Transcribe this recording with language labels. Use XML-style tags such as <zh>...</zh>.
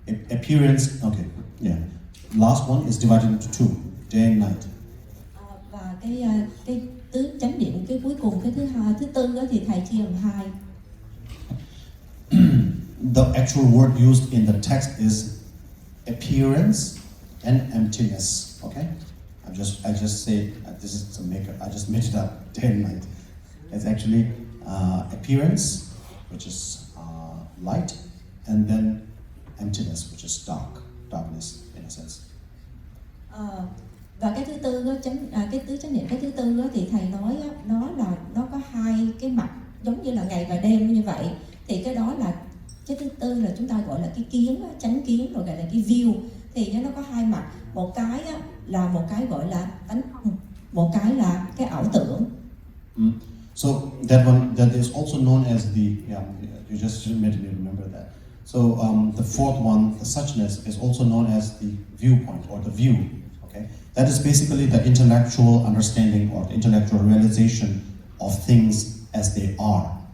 <en>Appearance, okay, yeah. Last one is divided into two, day and night.</en> <vi>Và cái tứ chánh niệm, cái cuối cùng, cái thứ tư đó thì thầy chia làm hai.</vi> <en>The actual word used in the text is appearance and emptiness. Okay, I just say this is a maker. I just made it up. Day and night. It's actually appearance, which is light, and then emptiness, which is darkness in a sense.</en> <vi>Và cái thứ tư đó, cái tứ chánh niệm, cái thứ tư đó thì thầy nói đó, nó có hai cái mặt giống như là ngày và đêm như vậy. Thì cái đó là cái thứ tư là chúng ta gọi là cái kiến, chánh kiến, rồi gọi là cái view. Thì nó có hai mặt, một cái là một cái gọi là tánh, một cái là cái ảo tưởng.</vi> <en>So that is also known as you just made me remember that. So the fourth one, the suchness, is also known as the viewpoint or the view. Okay, that is basically the intellectual understanding or the intellectual realization of things as they are.</en>